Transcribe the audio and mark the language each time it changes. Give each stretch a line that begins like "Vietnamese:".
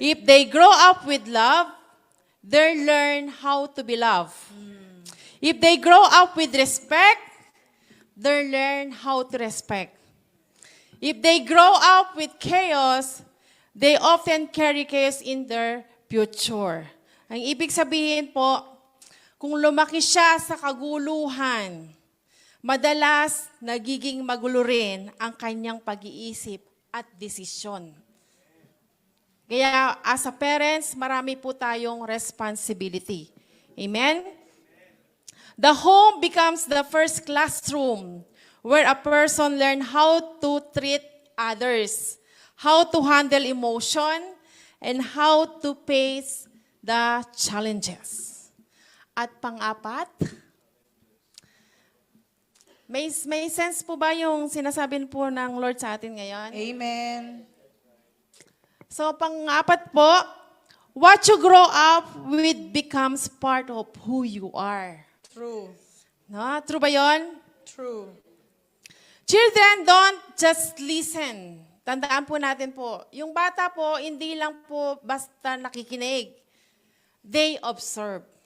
English: If they grow up with love, they learn how to be loved. If they grow up with respect, they learn how to respect. If they grow up with chaos, they often carry chaos in their future.
Filipino: Ang ibig sabihin po, kung lumaki siya sa kaguluhan, madalas nagiging magulo rin ang kanyang pag-iisip at desisyon. Kaya
English: as a parents,
Filipino: marami po tayong responsibility. Amen?
English: The home becomes the first classroom where a person learns how to treat others, how to handle emotion, and how to face the challenges.
Filipino: At pang-apat, may sense po ba yung sinasabi po ng Lord sa atin ngayon? Amen.
English: So,
Filipino: pang-apat po,
English: what you grow up with becomes part of who you are. True.
Filipino: No? True ba yon?
English: True. Children, don't just listen.
Filipino: Tandaan po natin po, yung bata po, hindi lang po basta nakikinig.
English: They observe.